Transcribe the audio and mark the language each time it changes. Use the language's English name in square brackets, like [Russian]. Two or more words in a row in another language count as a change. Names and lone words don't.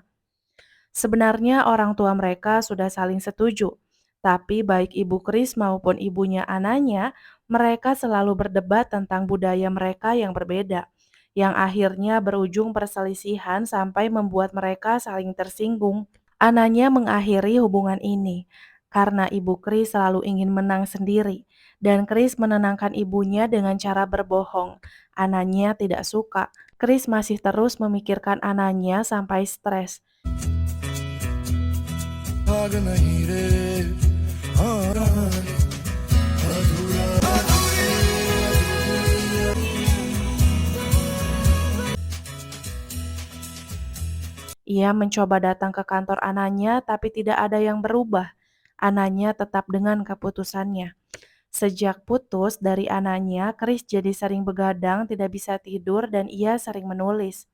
[Indonesian] Sebenarnya orang tua mereka sudah saling setuju, tapi baik Ibu Kris maupun ibunya Ananya, mereka selalu berdebat tentang budaya mereka yang berbeda, yang akhirnya berujung perselisihan sampai membuat mereka saling tersinggung. Ananya mengakhiri hubungan ini karena Ibu Kris selalu ingin menang sendiri, dan Kris menenangkan ibunya dengan cara berbohong. Ananya tidak suka. Kris masih terus memikirkan Ananya sampai stres. भाग नहीं रे हाँ रहा है Ia mencoba datang ke kantor Ananya, tapi tidak ada yang berubah. Ananya tetap dengan keputusannya. Sejak putus dari Ananya, Kris jadi sering begadang, tidak bisa tidur, dan ia sering menulis.